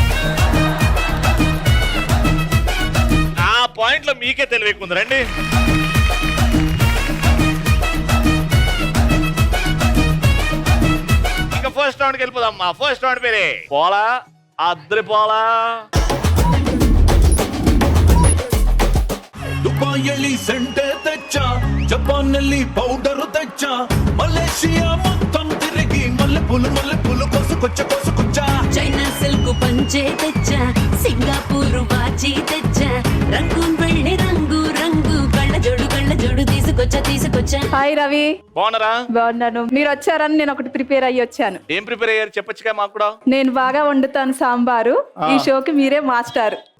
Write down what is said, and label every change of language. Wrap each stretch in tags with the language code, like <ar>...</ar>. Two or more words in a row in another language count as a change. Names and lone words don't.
<te>ఆ పాయింట్ లో మీకే తెలియకుంది. రండి. ఇంకా</te> <en>first round</en> <te>కి వెళ్ళిపోదాం.</te> <en>first round</en> <te>పేరే పోలా అద్రి పోలా. దుబాయిలో సెంటు తెచ్చా, జపాన్‌లో పౌడర్ తెచ్చా, మలేషియా మొత్తం తిరిగి మళ్ళీ పూలు కొనుక్కొచ్చా. చైనా సిల్క్ పంచే తెచ్చా, సింగపూర్ వాచి తెచ్చా, రంగూన్ వెళ్ళి రంగు రంగు కళ్ళ జోడు తీసుకొచ్చా. హాయ్ రవి. బాగున్నారా? బాగున్నాను. మీరు వచ్చారని నేను ఒకటి ప్రిపేర్ అయ్యి వచ్చాను. ఏం ప్రిపేర్ అయ్యారు చెప్పొచ్చుగా మాకు కూడా. నేను బాగా వండుతాను సాంబారు. ఈ షోకి మీరే మాస్టర్.</te>